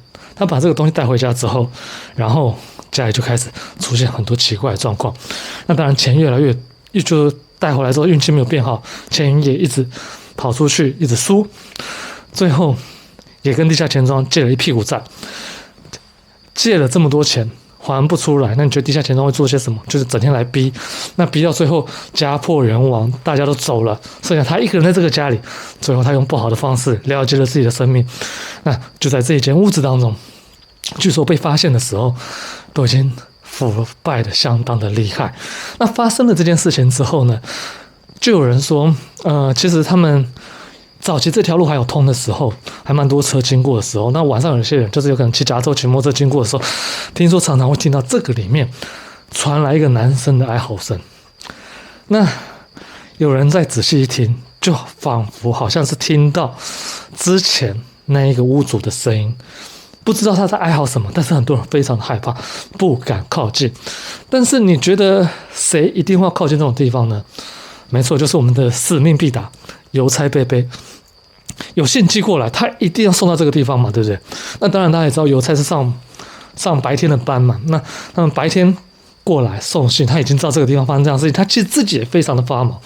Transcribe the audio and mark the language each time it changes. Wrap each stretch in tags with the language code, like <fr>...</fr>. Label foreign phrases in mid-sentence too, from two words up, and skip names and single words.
<zh>他把這個東西帶回家之後，然後家裡就開始出現很多奇怪的狀況。那當然錢越來越，就帶回來之後運氣沒有變好，錢也一直跑出去，一直輸，最後也跟地下錢莊借了一屁股債，借了這麼多錢還不出來，那你覺得地下錢莊會做些什麼？就是整天來逼，那逼到最後家破人亡，大家都走了，剩下他一個人在這個家裡。最後他用不好的方式了結了自己的生命。那就在這一間屋子當中，據說被發現的時候都已經腐敗的相當的厲害。那發生了這件事情之後呢，就有人說，其實他們早期這條路還有通的時候，還蠻多車經過的時候，那晚上有些人就是有可能騎腳踏車、騎摩托車經過的時候，聽說常常會聽到這個裡面傳來一個男生的哀嚎聲。那有人再仔細一聽，就仿佛好像是聽到之前那一個屋主的聲音，不知道他在哀嚎什麼，但是很多人非常的害怕，不敢靠近。但是你覺得誰一定會要靠近這種地方呢？沒錯，就是我們的使命必達郵差伯伯，有信寄過來，他一定要送到這個地方嘛，對不對？那當然大家也知道，郵差是上白天的班嘛，那他們白天過來送信，他已經知道這個地方發生這樣的事情，他其實自己也非常的發毛。</zh>